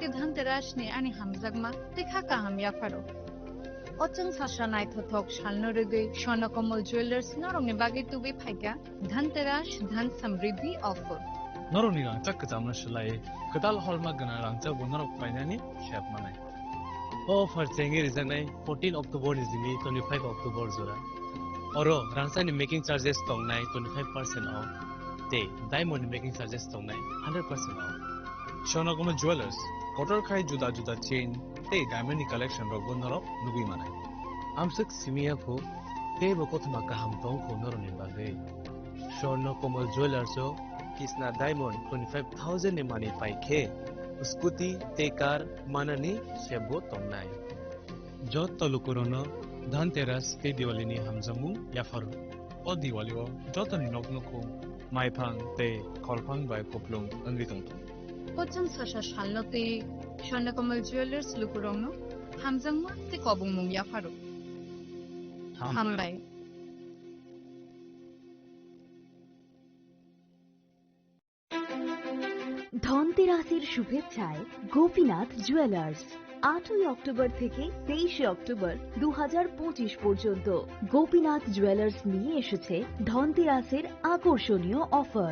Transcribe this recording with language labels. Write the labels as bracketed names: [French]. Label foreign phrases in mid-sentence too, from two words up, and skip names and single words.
[Kok Borok] धनतेरासनि आनि हामजागमा तेखा काहाम याफारो अचंग सासरा नायथथक सालनो रगै स्वर्णकमल ज्वेलर्स नरंनि बागै तुबै फाइगा धनतेरास धन समृद्धि ऑफर नरंनि रांचा कजामना शलाय कदाल हॉलमा गना रांचा बनरक फाइनानि शेप मानाय ऑफर चेंगे रिजनाय 14 अक्टोबर निजिनि 25 अक्टोबर जोरा और रांचानि [English] making charges [Kok Borok] तंगनाय 25% ऑफ ते [English] diamond making charges [Kok Borok] तंगनाय 100% ऑफ स्वर्णकमल ज्वेलर्स कटर खाय जुदा जुदा चेन ते [English] diamond collection [Kok Borok] रक बनरक नुबि मानाय आमसक सिमिया को ते बकथमा काहाम तंग को नरंनि बागै स्वर्णकमल ज्वेलर्स किसना डायमंड 25,000 ने मानी पाइखे स्कूटी ते कार माननी शेबो तंगनाय जत तलुकुरनो धनतेरस ते दिवाली नि हमजमु याफारु ओ दिवाली ओ जतनि नगनको माइफांग ते खलफांग बाय कोप्लुं अंगि तंगतो पचंग सासा सालनोते स्वर्णकमल ज्वेलर्स लुकुरंनो हमजमु ते कबुंमुं याफारु हामबाय [Bangla] ধনতেরাসের শুভেচ্ছায় গোপীনাথ জুয়েলার্স 8 অক্টোবর থেকে 23 অক্টোবর 2025 পর্যন্ত গোপীনাথ জুয়েলার্স নিয়ে এসেছে ধনতেরাসের আকর্ষণীয় অফার।